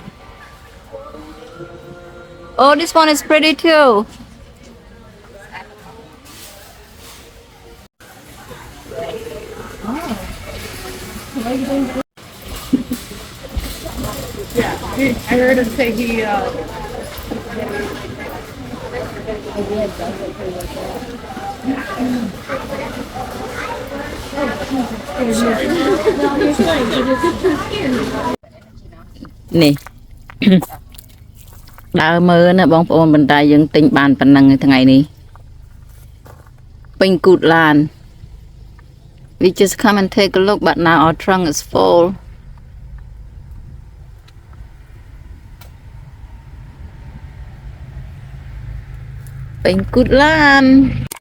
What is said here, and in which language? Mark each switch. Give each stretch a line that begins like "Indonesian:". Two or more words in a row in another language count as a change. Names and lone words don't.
English: Oh, this one is pretty too. I heard him say he Nè.
Khmer: ដើរមើលណាបងប្អូនបន្តែយើងទិញបានប៉ុណ្ណឹងថ្ងៃនេះពេញគូតឡាន
English: We just come and take a look but now our trunk is full.
Khmer: ពេញគូតឡាន.